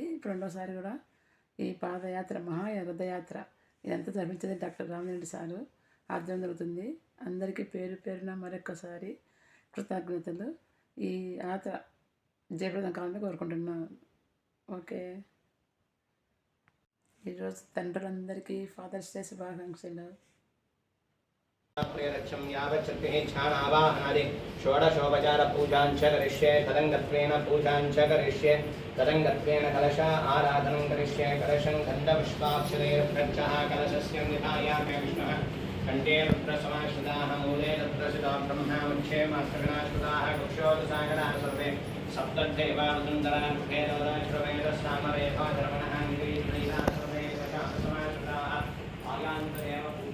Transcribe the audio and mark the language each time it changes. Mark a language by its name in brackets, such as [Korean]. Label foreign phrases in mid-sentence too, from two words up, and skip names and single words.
[Telugu] ఇప్పుడు రెండోసారి కూడా ఈ పాదయాత్ర రథయాత్ర ఇదంతా జరిపించేది డాక్టర్ రామిరెడ్డి సారు ఆధ్వర్యం జరుగుతుంది. అందరికీ పేరు పేరున మరొక్కసారి కృతజ్ఞతలు. ఈ యాత్ర జయప్రదం కావాలని కోరుకుంటున్నాను. ఓకే. ఈరోజు తండ్రులందరికీ ఫాదర్స్ డే శుభాకాంక్షలు. [Sanskrit] प्रियरक्षं यावच्छक्तिः ध्यानावाहनादि षोडशोपचार पूजाञ्च करिष्ये तदङ्गत्वेन पूजाञ्च करिष्ये तदङ्गत्वेन कलश आराधनं करिष्ये कलशं गन्धपुष्पाक्षरैर्प्रक्षः कलशस्य निधायामि विष्णुः कण्ठे रुद्रसमाश्रिताः मूले रुद्रसितो ब्रह्मा मुख्ये मास्तगणाश्रिताः कुक्षोदसागराः सर्वे सप्तद्धैवावसुन्दरा भेदोदश्रवेदस्सामरेभा धर्मणः निरीश्वरीला सर्वे समाश्रिताः आगान्तदेव